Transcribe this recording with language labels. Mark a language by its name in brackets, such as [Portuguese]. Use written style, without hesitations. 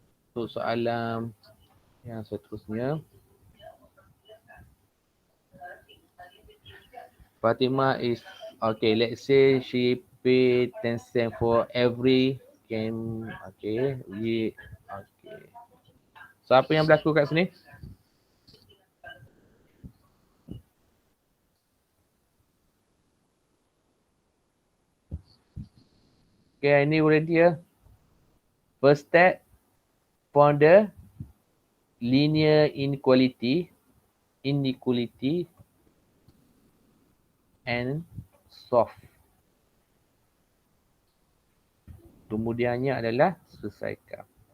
[Malay] Untuk soalan yang seterusnya. [English] Fatima is, okay, let's say she pay 10 cent for every game. Okay, okay. [Malay] So, apa yang berlaku kat sini? [English] Okay, [Malay] ini [English] already ya. First step, found the linear inequality and solve. [Malay] Kemudiannya adalah selesaikan.